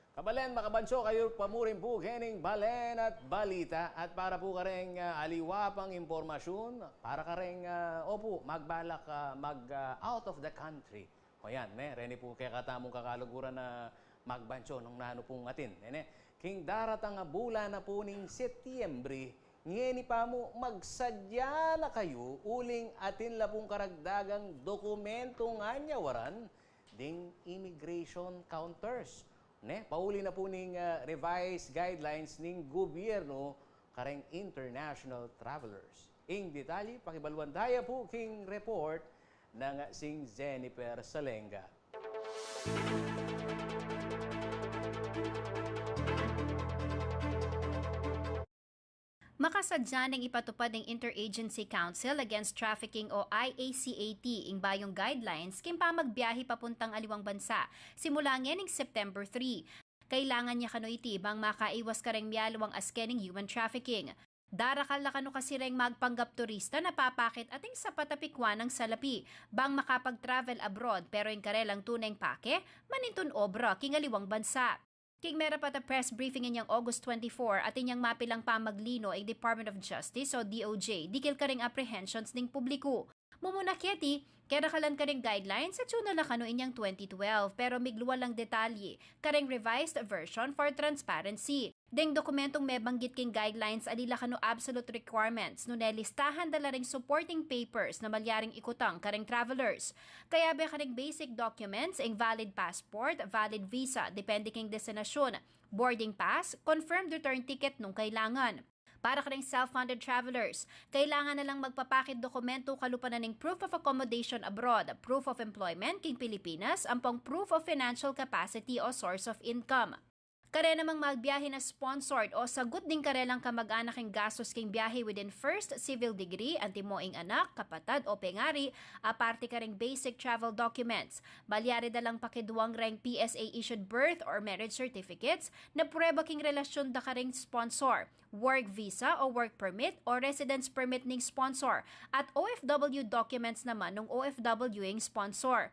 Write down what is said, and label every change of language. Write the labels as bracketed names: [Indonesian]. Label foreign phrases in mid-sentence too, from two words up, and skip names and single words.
[Pampanga] Kabalen, makabanso kayo pamurin po kening balen at balita at para po kareng aliwapang impormasyon, para kareng opo, magbalak [English] out of the country. [Pampanga] O yan, reni po kaya katamong kakaluguran na magbanso nung nano pong atin. King daratang bulan na po ning Setyembre, ngeni pa mo magsadya na kayo uling atin lapong karagdagang dokumento nga nyawaran ding [English] immigration counters. [Pampanga] Pauli na po ning [English] revised guidelines [Pampanga] ning gobyerno kareng [English] international travelers. [Pampanga] Ing detalye, pakibaluan daya po king report ng sing Jennifer Salenga. Makasadya ng ipatupad ng Interagency Council Against Trafficking o IACAT ing bayong guidelines kimpa magbiyahe papuntang aliwang bansa simula ng September 3. Kailangan niya kano iti bang makaiwas kareng miyalawang askening [English] human trafficking. [Pampanga] Darakal na kano kasi reng magpanggap turista na papakit ating sa patapikwan ng salapi bang makapag-travel abroad pero yung karelang tuneng pake manintun obra king aliwang bansa. King mera pa ta [English] press briefing [Pampanga] inyang August 24 at inyang mapilang pamaglino ang Department of Justice o DOJ dikil karing apprehensions ning publiko. Mumuna keti, kaya kalan karing guidelines at yun na kano inyang 2012 pero migluwa lang detalye karing [English] revised version for transparency. [Pampanga] Deng dokumentong may banggit king guidelines adila kano [English] absolute requirements [Pampanga] no nelistahan dala ring [English] supporting papers [Pampanga] na malyaring ikutang karing travelers. Kaya be karing [English] basic documents [Pampanga] ing [English] valid passport, valid visa, [Pampanga] depende king destinasyon, [English] boarding pass, confirmed return ticket [Pampanga] nung kailangan. Para karing [English] self-funded travelers, [Pampanga] kailangan na lang magpapakit dokumento kalupanan ng [English] proof of accommodation abroad, proof of employment [Pampanga] king Pilipinas, ampong [English] proof of financial capacity [Pampanga] o [English] source of income. [Pampanga] Kare namang magbiyahe na sponsored o sagot din karelang kamag-anak ing gastos king biyahe [English] within first civil degree, [Pampanga] antimoing anak, kapatad o pengari, aparte karing [English] basic travel documents. [Pampanga] Balyari dalang pakiduang reng [English] PSA issued birth or marriage certificates [Pampanga] na prueba king relasyon da karing sponsor, [English] work visa [Pampanga] o [English] work permit [Pampanga] o [English] residence permit [Pampanga] ning sponsor, at [English] OFW documents [Pampanga] naman ng OFW ing sponsor.